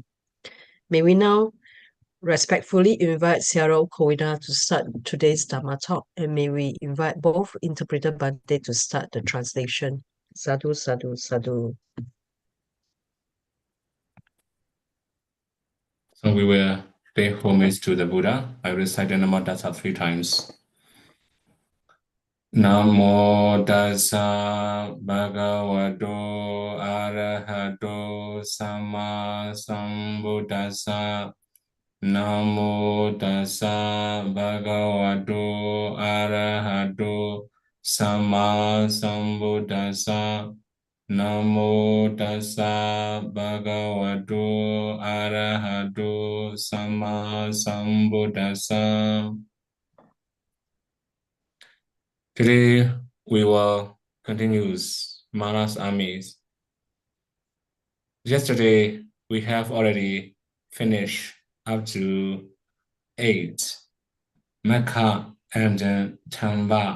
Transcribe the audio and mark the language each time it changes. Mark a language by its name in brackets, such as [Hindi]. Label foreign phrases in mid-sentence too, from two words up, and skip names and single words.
[English] May we now respectfully invite Sarah Kovida to start today's Dhamma talk, and may we invite both interpreter Bhante to start the translation. [Pali] Sadhu, sadhu, sadhu. [English] So we will pay homage to the Buddha. I recite the [Pali] Namo Tassa [English] 3 times. [Pali] Namo Tassa Bhagavato Arahato Sama Sambuddhassa. Namo Tassa Bhagavato Arahato Sama Sambuddhassa. Namo Tassa Bhagavato Arahato Sama Sambuddhassa. [English] Today we will continue Mara's armies. Yesterday we have already finished up to 8, Mecca and Tamba.